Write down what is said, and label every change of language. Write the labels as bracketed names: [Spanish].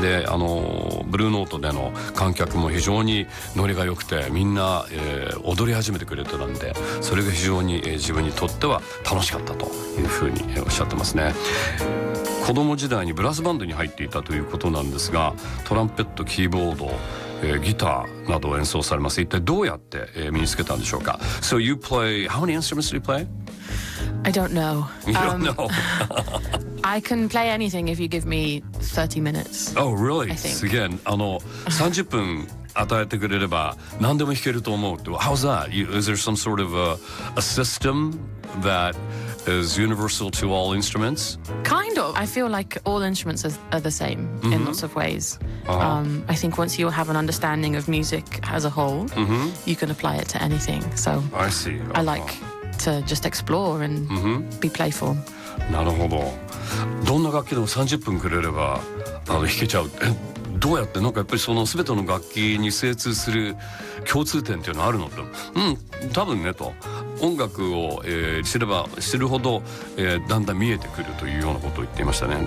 [Japanese] で、あのブルーノートでの観客も非常にノリが良くて、みんな、踊り始めてくれてたんで、それが非常に、自分にとっては楽しかったというふうにおっしゃってますね。子供時代にブラスバンドに入っていたということなんですが、トランペット、キーボード、ギターなどを演奏されます。一体どうやって、身につけたんでしょうか。 [English] So you play, how many instruments do you play? I don't know. You don't know? I can play anything if you give me 30 minutes. Oh really? すげえ。 [Japanese] あの、30分与えてくれれば何でも弾けると思うって。 [English] How's that? Is there some sort of a system that is universal to all instruments? Kind of. I feel like all instruments are the same in lots of ways. I think once you have an understanding of music as a whole, you can apply it to anything. So I see. I like to just explore and be playful. [Japanese] なるほど。どんな楽器でも30分くれれば弾けちゃう。どうやって、なんかやっぱりその全ての楽器に精通する共通点っていうのはあるのって。多分ねと。音楽を、知れば知るほど、だんだん見えてくるというようなことを言っていましたね。